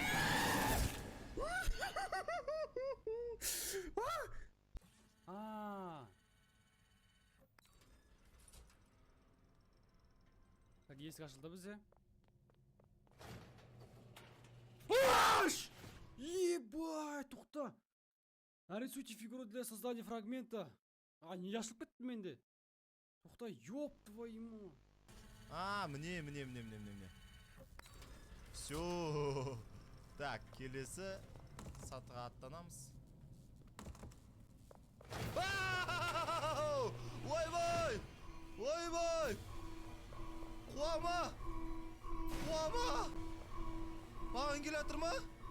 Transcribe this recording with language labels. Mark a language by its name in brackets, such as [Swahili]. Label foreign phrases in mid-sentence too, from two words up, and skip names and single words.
[Kazakh] Так, есік ашылды бізде. Ебать, тоқта. [Russian] Нарисуйте фигуру для создания фрагмента. [Kazakh] Не ашылып кетті менде. Тоқта, [Russian] ёп твою. Мне. Все. Так, [Kazakh] келесі сатыға аттанамыз. Ойбай! Құлама! Маған келе жатыр ма?